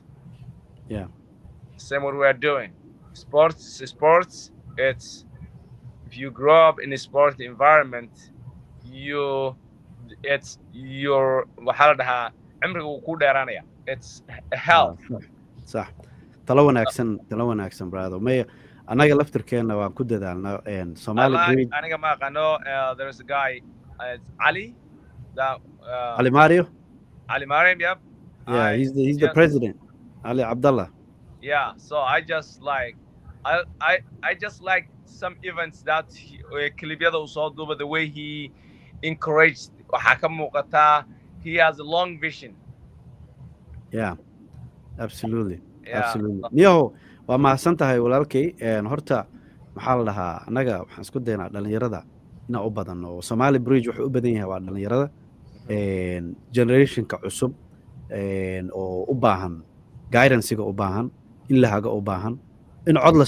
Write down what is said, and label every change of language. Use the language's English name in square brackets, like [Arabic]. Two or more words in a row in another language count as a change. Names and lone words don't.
[English] Yeah. Same what we are doing. Sports. It's if you grow up in a sport environment, it's your it's health. [Arabic] صح. [Somali] talo wanaagsan brother. May anaga laftirkeena waan ku dadaalnaa Somali Bridge. aniga ma aqaano [English] there's a guy it's Ali Ali Mario. Ali Mariam, yep. Yeah, I he's the just president, Ali Abdullah. yeah. So I just like I just like some events that [Somali] clibyada uu soo duuba [English] the way he encouraged. [Somali] Waxaa ka muuqataa [English] he has a long vision. Yeah, absolutely, Yeah. absolutely. [Somali] Niyahow, waa mahadsan tahay walaalkay. Horta maxaa la dhahaa annaga waxaan isku daynaa dhalinyarada inaan u badanno oo Somali Bridge wuxuu u badan yahay waa dhalinyarada generationka cusub oo u baahan guidancega u baahan in la hago u baahan in cod la